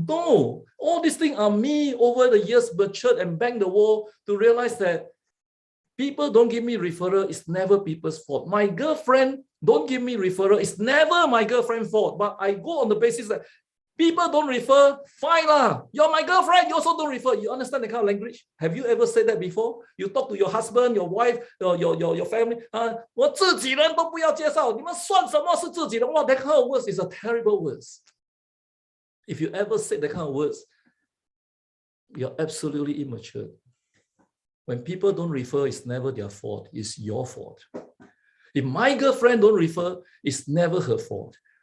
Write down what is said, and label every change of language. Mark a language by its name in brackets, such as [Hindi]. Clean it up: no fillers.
[English] No, all these things are me over the years matured and banged the wall to realize that people don't give me referral. It's never people's fault. My girlfriend don't give me referral. It's never my girlfriend's fault. But I go on the basis that people don't refer, fine lah. You're my girlfriend, you also don't refer. You understand the kind of language? Have you ever said that before? You talk to your husband, your wife, your family. [Chinese] 我自己人都不要介绍，你们算什么是自己人? [English] Wow, that kind of words is a terrible words. If you ever say that kind of words, you're absolutely immature. When people don't refer, it's never their fault. It's your fault. If my girlfriend don't refer, it's never her fault.